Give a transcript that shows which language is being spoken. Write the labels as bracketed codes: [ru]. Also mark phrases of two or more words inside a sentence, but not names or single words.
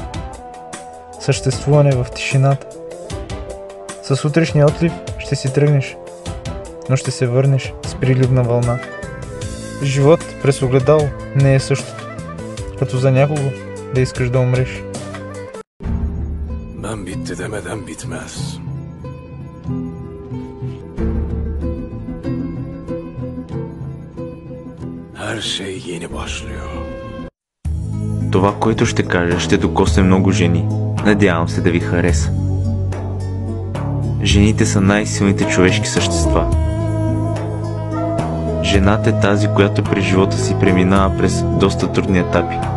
[bg] Съществуване в тишината. С утрешния отлив ще си тръгнеш, но ще се върнеш с приливна вълна. Живот през огледало не е същото, като за някого да искаш да умреш. [tr] Ben bitti demeden bitmez. Her şey yeni başlıyor. [bg] Това, което ще кажа, ще докосне много жени. Надявам се да ви хареса. Жените са най-силните човешки същества. Жената е тази, която през живота си преминава през доста трудни етапи.